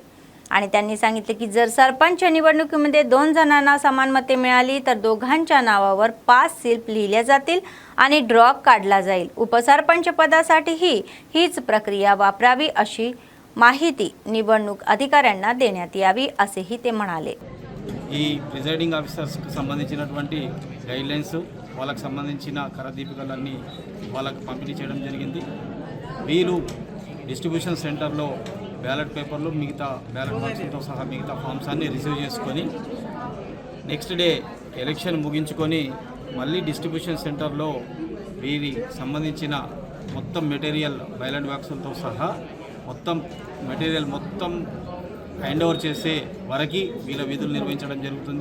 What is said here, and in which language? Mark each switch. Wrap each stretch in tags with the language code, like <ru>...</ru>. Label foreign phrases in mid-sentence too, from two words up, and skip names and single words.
<mr>आणि त्यांनी सांगितले की जर सरपंच निवडणुकीमध्ये 2 जणांना समान मते मिळाली तर दोघांच्या नावावर 5 स्लिप लिहिल्या जातील आणि ड्रॉ काढला जाईल. उपसरपंच पदासाठीही हीच प्रक्रिया वापरावी अशी माहिती निवडणूक अधिकाऱ्यांना देण्यात यावी असेही ते म्हणाले.</mr> <te>ఈ</te> <en>presiding officers</en> <te>సంబంధించినటువంటి గైడ్లైన్స్ వాళ్ళకి సంబంధించిన కరదీపికలన్నీ వాళ్ళకి పంపిణీ చేయడం జరిగింది. వీళ్ళు</te> <en>distribution centre ballot papers,</en> <te>మిగతా</te> <en>ballot box</en> <te>సహా మిగతా ఫామ్స్ అన్నీ రిసీవ్ చేసుకొని</te> <en>next day election</en> <te>ముగించుకొని మళ్ళీ</te> <en>distribution centre</en> <te>వీరి సంబంధించిన మొత్తం</te> <en>material ballot boxes</en> <te>సహా మొత్తం మెటీరియల్ మొత్తం</te> <en>hand over</en> <te>చేసే వరకు వీళ్ళ విధులు నిర్వహించడం జరుగుతుంది.</te>